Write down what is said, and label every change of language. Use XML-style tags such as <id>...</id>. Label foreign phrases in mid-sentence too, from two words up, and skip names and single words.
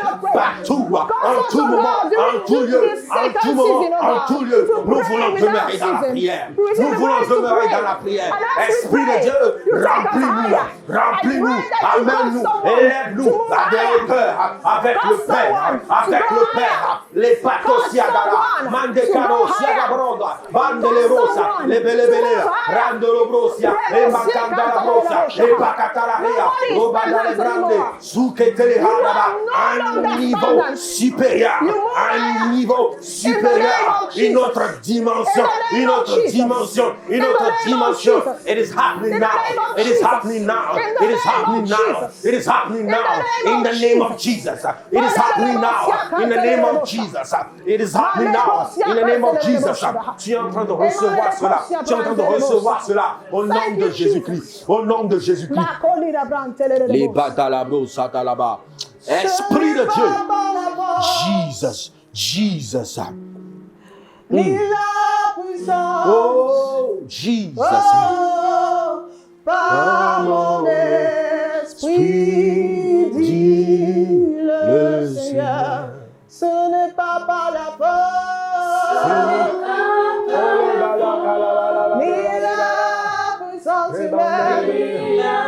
<fr>Partout, en tout moment, en tout lieu. en tout moment, en tout lieu. Nous voulons demeurer dans la prière. Nous voulons demeurer dans la prière. Esprit de Dieu, remplis-nous, remplis-nous, amène-nous, élève-nous avec le cœur, avec le Père, avec le Père. Les patos siadara, mandecaro siadabronda, bandele rosa, les belebele, randolo brosia, et macandala brosa, et pacatalaria, robandale brande, souketele hadaba, un niveau supérieur, un niveau supérieur, une autre dimension, une autre dimension, une autre dimension.</fr> <en>It is happening now. It is happening now. It is happening now. It is happening now. In the name of Jesus. It is happening now. In the name of Jesus. It is happening now. In the name of Jesus.</en> <fr>Tu es en train de recevoir cela. Tu es en train de recevoir cela. Au nom de Jésus-Christ. Au nom de Jésus-Christ. Les batalabos satalaba. Esprit de Dieu. Jesus. Jesus. Oh, Jesus. Par mon esprit, dit le Seigneur, ce n'est pas par la force, ni la puissance humaine,</fr>